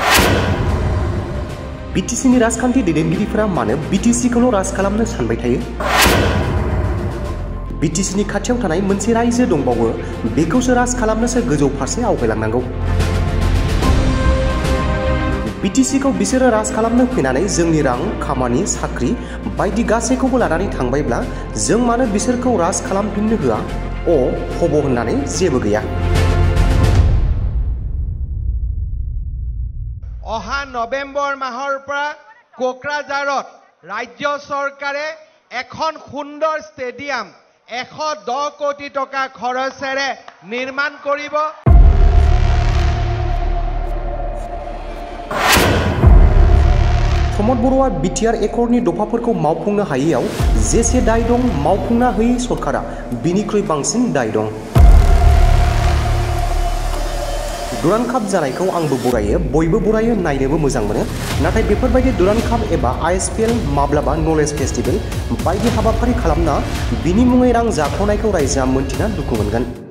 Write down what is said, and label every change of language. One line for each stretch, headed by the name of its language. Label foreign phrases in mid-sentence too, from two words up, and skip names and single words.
Bodo: बिटिसिनि राजखान्थि दैदेनगिरिफोरा मानो बिटिसिखौल' राज खालामनो सानबाय थायो बिटिसिनि खाथियाव थानाय मोनसे रायजो दंबावो बेखौसो राज खालामनोसो गोजौ फारसे आवगायलांनांगौ बिटिसिखौ बिसोरो राज खालामनो फैनानै जोंनि रां खामानि साख्रि बायदि गासैखौबो लानानै थांबायब्ला जों मानो बिसोरखौ राज खालामफिननो होआ हब होननानै जेबो गैया
Assamese: অহা নৱেম্বৰ মাহৰ পৰা কোকৰাঝাৰত ৰাজ্য চৰকাৰে এখন সুন্দৰ ষ্টেডিয়াম 110 কোটি টকা খৰচেৰে নিৰ্মাণ কৰিব
Bodo: प्रमद बर'आ बिटिआर एकर्डनि दफाफोरखौ मावफुंनो हायैयाव जेसे दाय दं मावफुंनो हायै सरकारा बिनिख्रुइ बांसिन दाय दं दुरान काप जानायखौ आंबो बरायो बयबो बरायो नायनोबो मोजां मोनो नाथाय बेफोरबायदि दुरान काप एबा आईएसपीएल माब्लाबा
English: knowledge festival
Bodo: बायदि हाबाफारि खालामना बिनि मुङै रां जाख्ल'नायखौ रायजोआ मोनथिना दुखु मोनगोन